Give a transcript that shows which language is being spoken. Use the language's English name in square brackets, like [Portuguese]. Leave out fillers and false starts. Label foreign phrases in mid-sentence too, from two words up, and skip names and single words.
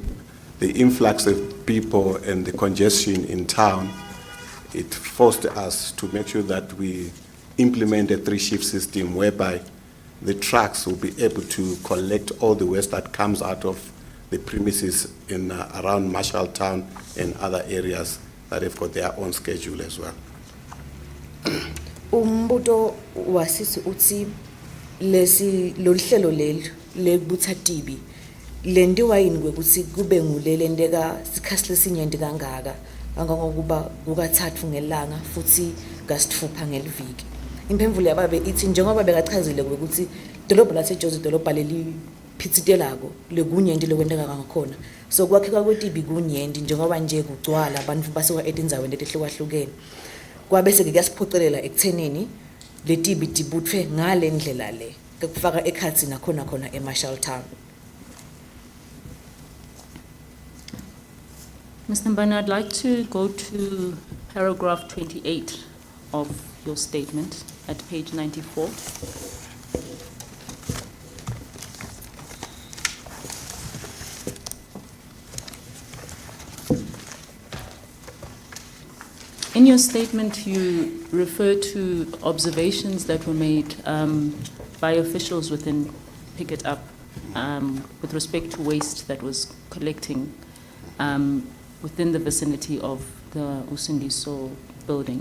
[English] The influx of people and the congestion in town, it forced us to make sure that we implement a 3-shift system whereby the trucks will be able to collect all the waste that comes out of the premises in around Marshall Town and other areas that have got their own schedule as well. [Swati] Umbuto wasisi uthi lesi lohlelo leli lebutha tibi lendiwa yini kwekuthi kube ngulele ndeka sikhasi lesinyenti kangaka angangokuba kukathathu ngelanga futhi kasithupha ngeliviki. Imphendvulo yababe ithi njengoba bekachazile ukuthi idolobha laseJozi idolobha leli phitsitelako lekunyenti lokwenteka ngakhona. So kwakheka kwetibi kunyenti njengoba nje kugcwala abantu basuka etindzaweni letihlukahlukene. Kwabese ke kuyasiphocelela ekuthenini letibi tibutfwe ngale ndlela le kufaka eKhatsi nakhona khona eMarshall Town. [English] Mr. Mbana, I'd like to go to paragraph 28 of your statement at page 94. In your statement, you refer to observations that were made by officials within Pick It Up with respect to waste that was collecting within the vicinity of the Usindiso building.